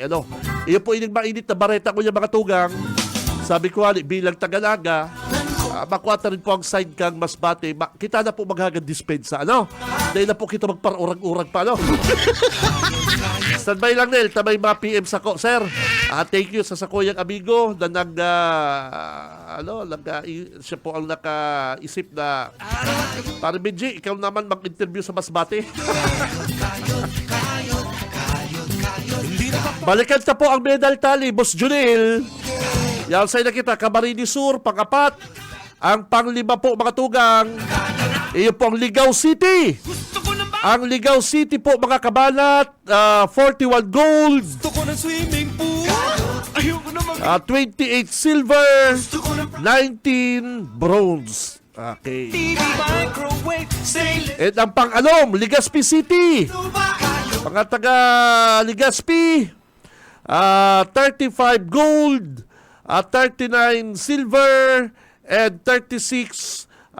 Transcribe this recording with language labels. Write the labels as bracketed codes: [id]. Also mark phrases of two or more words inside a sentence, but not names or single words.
[bik] Iyo po ining mainit na bareta ko yung mga tugang. Sabi ko, bilang Taga-Naga, makuha rin po ang side kang Masbate. Kita na po maghagad dispensa. Dahil na po kita magparurag-urag pa. Standby lang, Nel. Tamay mga PM sa ko. Sir, [en] thank you [bik] sa sakuyang amigo na siya po ang nakaisip na para Benji, ikaw naman mag-interview sa Masbate. Balikan ta po ang medal tally, Boss Junel. Yan sa'yo na kita, Camarines Sur, pang-apat. Ang pang-5 po, mga tugang, iyo po ang Ligao City. Ang Ligao City po, mga kabanat, 41 gold, [tl] Gusto ko ng swimming pool. Ayoko na [en] 28 silver, 19 bronze. Okay. TV, microwave, stainless. [bik] At ang pang-anom, Legazpi City. Mga taga Legazpi, [en] 35 gold, 39 silver, and 36 bronze.